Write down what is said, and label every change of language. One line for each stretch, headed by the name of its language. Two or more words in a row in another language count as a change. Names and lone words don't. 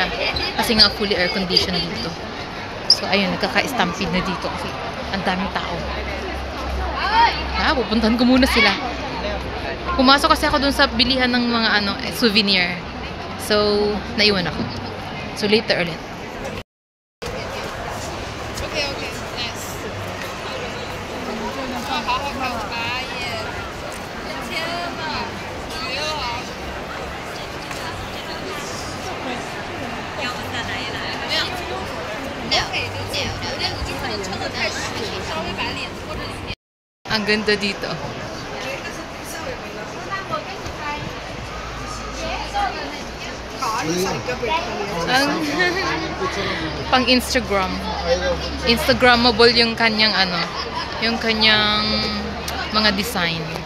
Filipino: Kasi nga
English: fully air conditioned
Filipino: dito. So, ayun, nagkaka-stampede na dito kasi ang daming tao. Pupuntahan ko muna sila. Pumasok kasi ako dun sa bilihan ng mga souvenir. So, naiwan ako. So, later ulit.
English: Okay, nice.
Chinese: 好好看吧耶！天哪，绝了！要不再来一来？没有，可以就剪。我觉得你就是撑得太实，稍微把脸拖着里面。
Filipino: Ang ganda dito. Pang Instagram. Instagrammable yung kanyang yung kanyang mga design.